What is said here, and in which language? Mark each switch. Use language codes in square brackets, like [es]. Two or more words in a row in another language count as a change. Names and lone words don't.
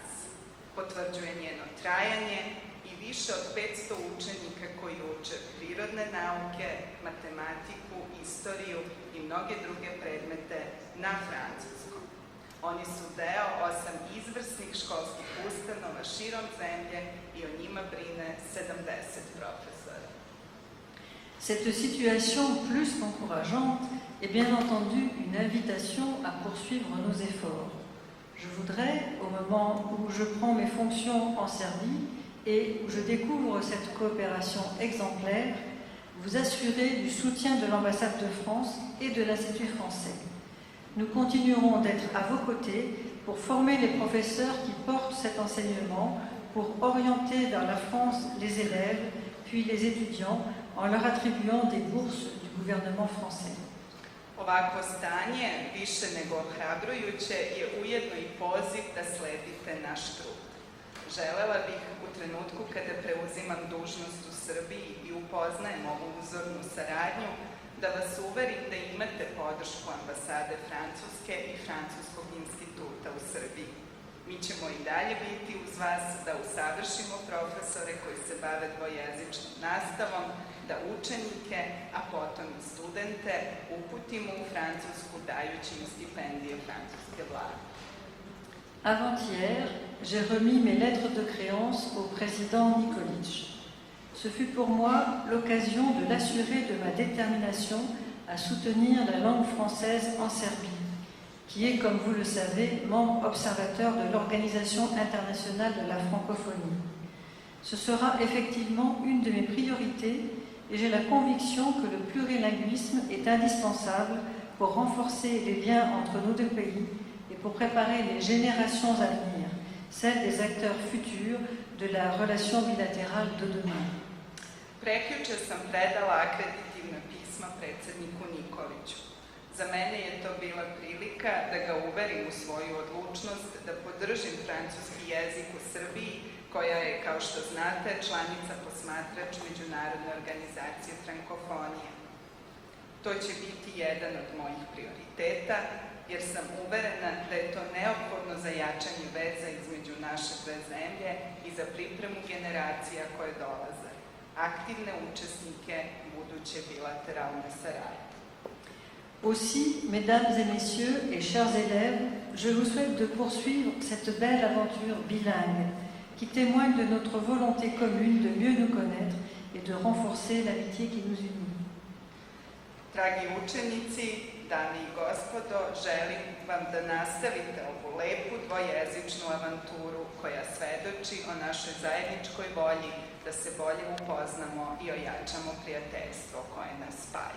[sr] Potvrđuje njeno trajanje i više od 500 učenika koji uče prirodne nauke, matematiku, istoriju i mnoge druge predmete na francuskom. Oni su deo 8 izvrsnih školskih ustanova širom zemlje i o njima brine 70 profesora. [fr] Cette situation plus qu'encourageante est bien entendu une invitation à poursuivre nos efforts. Je voudrais, au moment où je prends mes fonctions en Serbie et où je découvre cette coopération exemplaire, vous assurer du soutien de l'ambassade de France et de l'Institut français. Nous continuerons d'être à vos côtés pour former les professeurs qui portent cet enseignement, pour orienter vers la France les élèves, puis les étudiants, en leur attribuant des bourses du gouvernement français. [sr] Ovakvo stanje, više nego ohrabrujuće, je ujedno i poziv da sledite naš trud. Želela bih u trenutku kada preuzimam dužnost u Srbiji i upoznajem ovu uzornu saradnju, da vas uverim da imate podršku ambasade Francuske i Francuskog instituta u Srbiji. Mi ćemo i dalje biti uz vas da usavršimo profesore koji se bave dvojezičnom nastavom, da učenike, a potom i studente uputimo u Francusku dajući im stipendije francuske vlade. [fr] Avant-hier, j'ai remis mes lettres de créance au président Nikolić. Ce fut pour moi l'occasion de l'assurer de ma détermination à soutenir la langue française en Serbie, qui est, comme vous le savez, membre observateur de l'Organisation internationale de la francophonie. Ce sera effectivement une de mes priorités et j'ai la conviction que le plurilinguisme est indispensable pour renforcer les liens entre nos deux pays et pour préparer les générations à venir, celles des acteurs futurs de la relation bilatérale de demain. [sr] Prekjuče sam predala akreditivna pisma predsedniku Nikoliću. Za mene je to bila prilika da ga uverim u svoju odlučnost da podržim francuski jezik u Srbiji, koja je, kao što znate, članica posmatrač Međunarodne organizacije frankofonije. To će biti jedan od mojih prioriteta, jer sam uverena da je to neophodno za jačanje veza između naše dve zemlje i za pripremu generacija koje dolaze, aktivne učesnike buduće bilateralne saradnje. [fr] Aussi, mesdames et messieurs et chers élèves, je vous souhaite de poursuivre cette belle aventure bilingue qui témoigne de notre volonté commune de mieux nous connaître et de renforcer l'amitié qui nous unit. [sr] Dragi učenici, dame i gospodo, želim vam da nastavite ovu lepu dvojezičnu avanturu koja svedoči o našoj zajedničkoj volji da se bolje upoznamo i ojačamo prijateljstvo koje nas spaja.